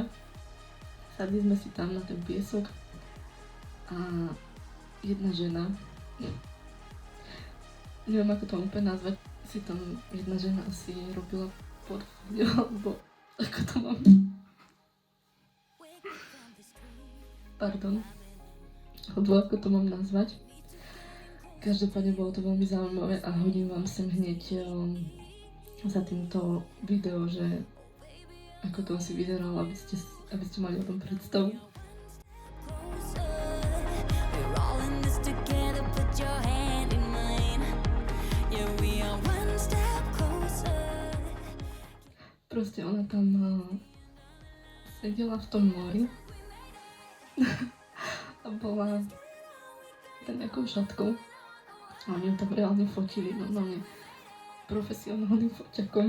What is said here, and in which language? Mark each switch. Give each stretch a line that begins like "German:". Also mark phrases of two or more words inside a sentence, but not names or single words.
Slovak: Sadli sme si tam na ten piesok a jedna žena, neviem ako to úplne nazvať, si tam jedna žena asi robila portfólio, alebo ako to mám, alebo ako to mám nazvať. Každopádne bolo to veľmi zaujímavé a hodím vám sem hneď za týmto video, že ako to asi vyzeralo, aby ste mali o tom predstavu.
English: We're all in this together, put your hand in mine. Yeah, we are one step closer.
Slovak: Proste ona tam sedela v tom mori a bola tam nejakou šatkou. A oni ju tam reálne fotili, normálne profesionálnym foťakom.